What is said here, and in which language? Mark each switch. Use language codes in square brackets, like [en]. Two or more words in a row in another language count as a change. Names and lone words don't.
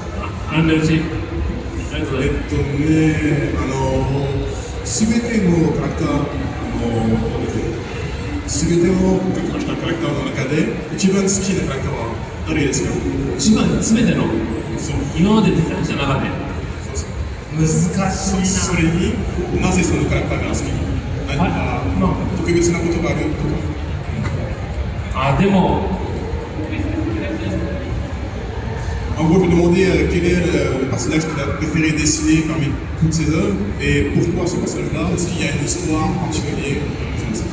[ja] すべてのキャラクター、すべてのキャラクターの中で一番好きなキャラクターは誰ですか？一番すべての今まで出た中で難しいな。それになぜそのキャラクターが好き？何か特別なことがあるとか？でも。 [fr] En gros, je me demandais quel est le personnage que tu as préféré dessiner parmi toutes ces œuvres et pourquoi ce personnage-là? Est-ce qu'il y a une histoire particulière comme ça?